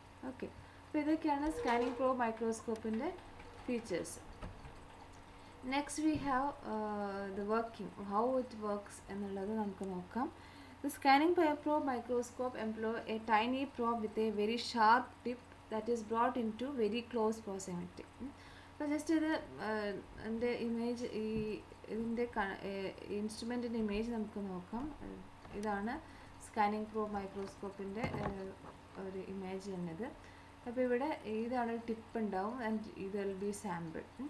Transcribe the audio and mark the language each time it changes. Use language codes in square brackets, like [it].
[ml] Okay, അപ്പോൾ ഇതൊക്കെയാണ് scanning probe മൈക്രോസ്കോപ്പിൻ്റെ features. [en] Next we have the working, how it works [ml] എന്നുള്ളത് നമുക്ക് നോക്കാം. [en] The scanning probe microscope employ a tiny probe with a very sharp tip that is brought into very close proximity. [ml] അപ്പോൾ just ഇത് എൻ്റെ image ഇതിൻ്റെ ഇൻസ്ട്രുമെൻറ്റിൻ്റെ image നമുക്ക് നോക്കാം. ഇതാണ് സ്കാനിങ് പ്രോബ് മൈക്രോസ്കോപ്പിൻ്റെ ഒരു ഇമേജ് തന്നത്. അപ്പോൾ ഇവിടെ ഇതാണ് ടിപ്പ് ഉണ്ടാവും ആൻഡ് ഇത് വിൽ ബി സാമ്പിൾ.